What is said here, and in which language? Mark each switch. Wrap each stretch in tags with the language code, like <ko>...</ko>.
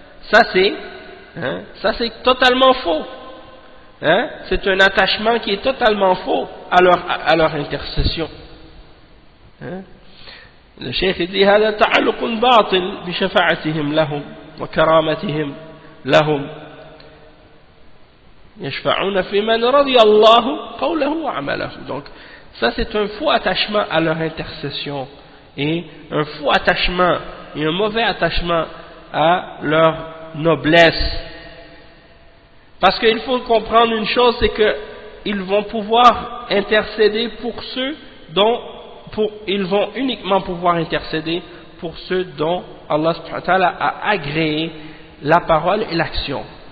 <fr>Ça c'est totalement faux. C'est un attachement qui est totalement faux à leur intercession. Le cheikh dit</fr> <ar>هذا تعلق باطل بشفاعتهم لهم وكرامتهم لهم يشفعون في من رضي الله قوله وعمله.</ar> <fr>Donc ça c'est un faux attachement à leur intercession et un faux attachement et un mauvais attachement à leur noblesse. Parce qu'il faut comprendre une chose, c'est qu'ils vont pouvoir intercéder pour ceux dont ils vont uniquement pouvoir intercéder pour ceux dont Allah subhanahu wa ta'ala a agréé la parole et l'action.</fr>